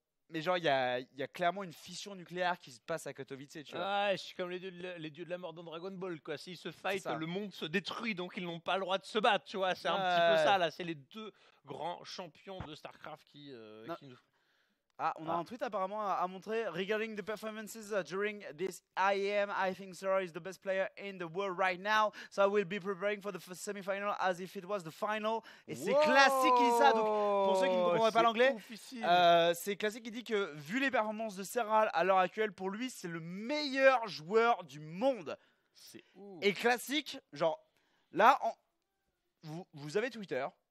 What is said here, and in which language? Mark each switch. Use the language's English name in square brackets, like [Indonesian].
[French] Mais genre, il y a clairement une fission nucléaire qui se passe à Katowice, tu vois. Ouais, je suis comme les dieux de la mort dans Dragon Ball, quoi. S'ils se fight, ça. le monde se détruit, donc ils n'ont pas le droit de se battre, tu vois. C'est un petit Ouais. peu ça, là. C'est les deux grands champions de StarCraft qui Non. nous... Ah, on a un tweet apparemment à montrer. [English] Regarding the performances during this IEM, I think Sora is the best player in the world right now. So I will be preparing for the semi-final as if it was the final. [French] Et c'est classique qui dit ça. Donc, pour ceux qui ne comprendraient pas l'anglais, c'est classique qui dit que vu les performances de Serral à l'heure actuelle, pour lui, c'est le meilleur joueur du monde. C'est ouf. Et classique, genre, là, vous avez Twitter.